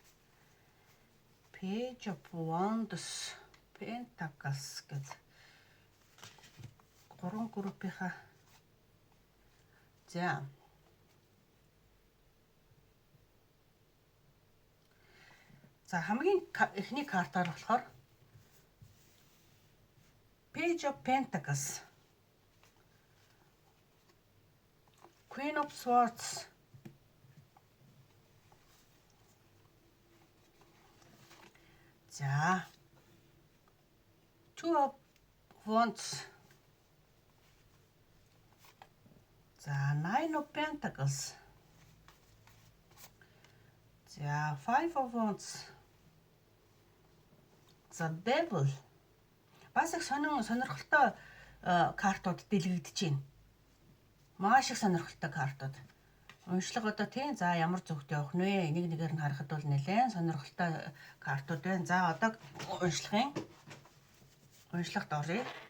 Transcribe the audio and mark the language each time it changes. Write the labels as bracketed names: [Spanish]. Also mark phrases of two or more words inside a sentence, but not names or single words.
[Mongolian] Page of Wands, Pentacles гэдэг 3 группийнхаа За хамгийн эхний картаар болохоор Page of Pentacles, Queen of Swords, за Two of Wands, за Nine of Pentacles, за Five of Wands, за Devil. Бас их сонирхолтой картууд дэлгэгдэж байна. Маш их сонирхолтой картууд. Уншлага одоо тийм за ямар зөвхт явах нэ? Нэг нэгээр нь харахад бол нэлээд сонирхолтой картууд байна. За одоо уншлагт оръё.